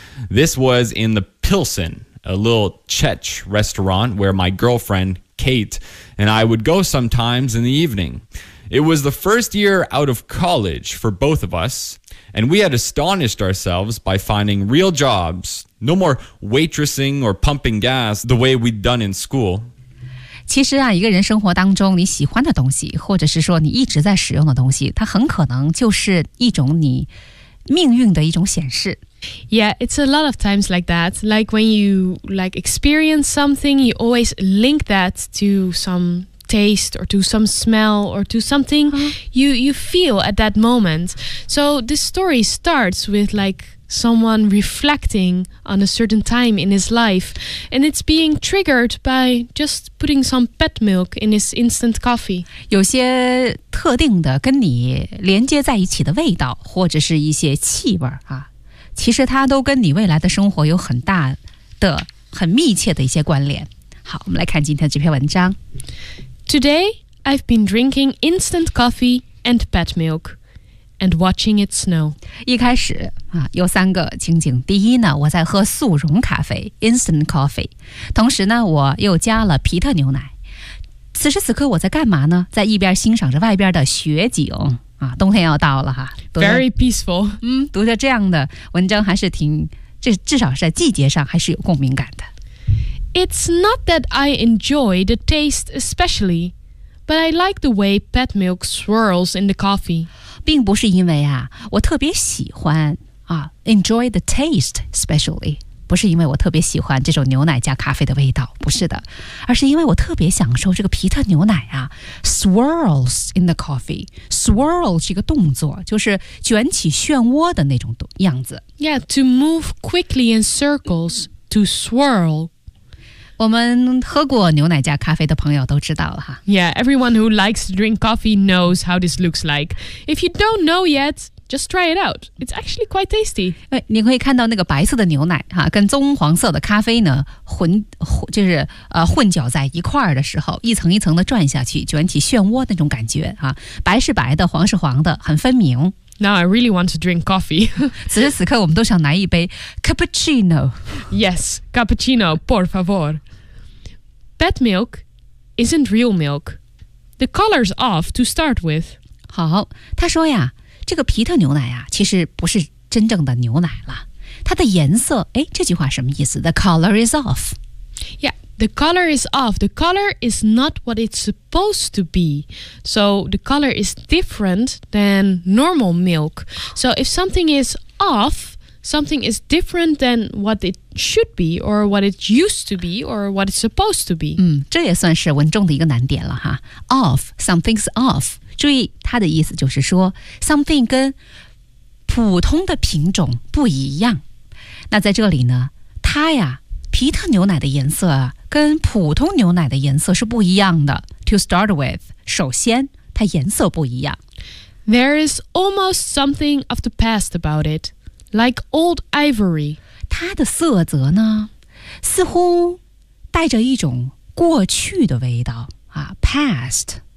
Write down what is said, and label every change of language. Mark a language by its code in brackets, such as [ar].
[en] This was in the Pilsen, a little Czech restaurant where my girlfriend, Kate, and I would go sometimes in the evening. It was the first year out of college for both of us, and we had astonished ourselves by finding real jobs. No more waitressing or pumping gas the way we'd done in school. [zh] 其实啊，一个人生活当中你喜欢的东西，或者是说你一直在使用的东西，它很可能就是一种你命运的一种显示。 [en] Yeah, it's a lot of times like that. Like when you like experience something, you always link that to some taste or to some smell or to something you feel at that moment. So this story starts with like someone reflecting on a certain time in his life, and it's being triggered by just putting some pet milk in his instant coffee. [zh] 有些特定的跟你连接在一起的味道，或者是一些气味啊。其实它都跟你未来的生活有很大的、很密切的一些关联。好，我们来看今天的这篇文章。 [en] Today, I've been drinking instant coffee and pet milk and watching it snow. [zh] 一开始、有三个情景。第一呢，我在喝速溶咖啡 [en] instant coffee， [zh] 同时呢，我又加了皮特牛奶。此时此刻我在干嘛呢？在一边欣赏着外边的雪景。冬天要到了哈。 [en] Very peaceful. [zh] 读着这样的文章还是挺，这至少是在季节上还是有共鸣感的。 [en] It's not that I enjoy the taste especially, but I like the way pet milk swirls in the coffee. [zh] 并不是因为啊，我特别喜欢啊 ， [en] enjoy the taste especially， [zh] 不是因为我特别喜欢这种牛奶加咖啡的味道，不是的，而是因为我特别享受这个皮特牛奶啊 ， [en] swirls in the coffee。 [zh] Swirl 是一个动作，就是卷起漩涡的那种样子。 [en] Yeah, to move quickly in circles, to swirl. [zh] 我们喝过牛奶加咖啡的朋友都知道了哈。 [en] Yeah, everyone who likes to drink coffee knows how this looks like. If you don't know yet, just try it out. It's actually quite tasty. [zh] 你可以看到那个白色的牛奶哈，跟棕黄色的咖啡呢 混搅在一块儿的时候，一层一层的转下去，卷起漩涡那种感觉哈，白是白的，黄是黄的，很分明。 [en] Now I really want to drink coffee. [zh] 此时此刻我们都想来一杯 cappuccino. [en] Yes, cappuccino, [es] por favor. [en] Pet milk isn't real milk. The color's off to start with. [zh] 好，他说呀，这个皮特牛奶呀，其实不是真正的牛奶了。它的颜色，哎，这句话什么意思？ [en] The color is off. Yeah, the color is off. The color is not what it's supposed to be. So the color is different than normal milk. So if something is off, something is different than what it should be or what it used to be or what it's supposed to be. [zh] 这也算是文中的一个难点了哈。 [en] Off, something's off. [zh] 注意它的意思就是说 something 跟普通的品种不一样。那在这里呢，它呀，皮特牛奶的颜色跟普通牛奶的颜色是不一样的。 [en] To start with, [zh] 首先它颜色不一样。 [en] There is almost something of the past about it, like old ivory. [zh] 它的色泽呢，似乎带着一种过去的味道啊 past.